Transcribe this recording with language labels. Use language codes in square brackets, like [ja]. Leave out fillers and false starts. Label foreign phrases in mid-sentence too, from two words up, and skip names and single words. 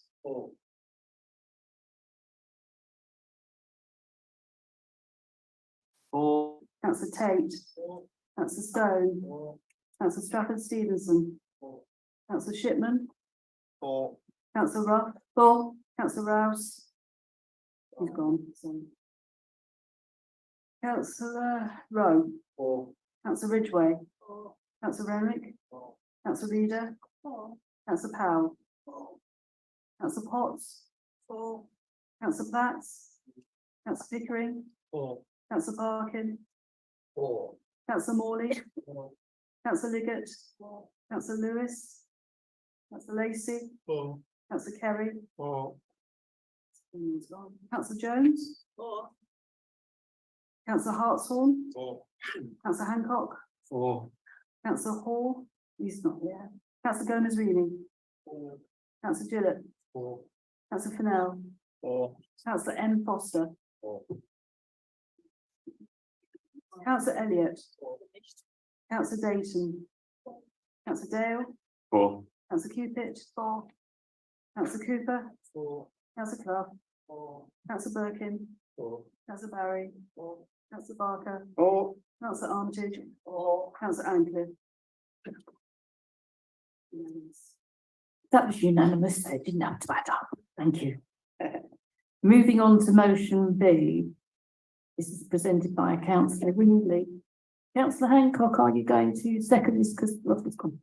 [en] Councillor Tate. Councillor Stone. Councillor Stafford Stevenson. Councillor Shipman. Councillor Ruff. Councillor Rouse. He's gone. Sorry. Councillor Rowe. Councillor Ridgway. Councillor Renwick. Councillor Reader. Councillor Powell. Councillor Potts. Councillor Platts. Councillor Pickering. Councillor Parkin. Councillor Morley. Councillor Liggett, Councillor Lewis, Councillor Lacey, Councillor Kerry, Councillor Jones, Councillor Hartshorn, Councillor Hancock, Councillor Hall, he's not there. Councillor Gomez Reading, Councillor Gillett, Councillor Fennell, Councillor M Foster, Councillor Elliott, Councillor Dayton, Councillor Dale, 4. Councillor Cupid, Councillor Cooper, Councillor Clough, Councillor Birkin, Councillor Barry, Councillor Barker, Councillor Armitage, Councillor Ancliffe. That was unanimous, so it didn't have to add up. Thank you. Moving on to motion B. This is presented by Councillor Windley. Councillor Hancock, are you going to second this because Ross has gone?